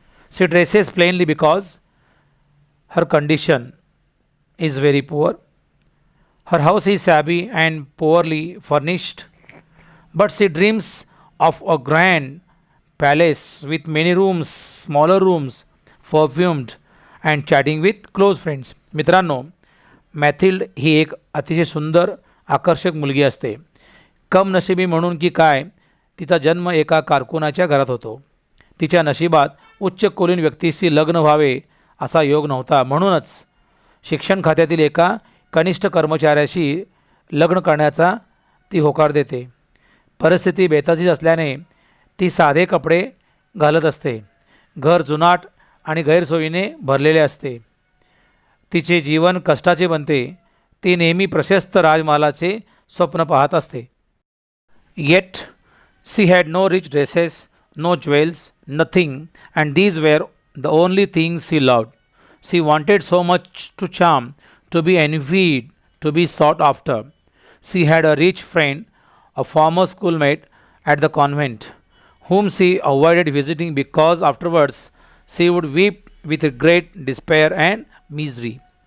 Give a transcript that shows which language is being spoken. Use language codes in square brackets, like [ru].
[en] She dresses plainly because her condition is very poor. Her house is shabby and poorly furnished, but she dreams of a grand palace with many rooms, smaller rooms, perfumed and chatting with close friends. [mr] मित्रांनो, मॅथिल्ड ही एक अतिशय सुंदर, आकर्षक मुलगी असते. कमनशिबी म्हणून की काय, तिचा जन्म एका कारकुनाच्या घरात होतो. तिच्या नशिबात उच्च कुलीन व्यक्तीशी लग्न व्हावे असा योग नव्हता. म्हणूनच शिक्षण खात्यातील एका कनिष्ठ कर्मचाऱ्याशी लग्न करण्याचा ती होकार देते. परिस्थिती बेताचीच असल्याने ती साधे कपडे घालत असते. घर जुनाट आणि गैरसोयीने भरलेले असते. तिचे जीवन कष्टाचे बनते. ती नेहमी प्रशस्त राजमहालाचे स्वप्न पाहत असते. [en] Yet she had no rich dresses, no jewels, nothing, and these were the only things she loved. She wanted so much to charm, to be envied, to be sought after. She had a rich friend, a former schoolmate at the convent, whom she avoided visiting because afterwards she would weep with great despair and misery.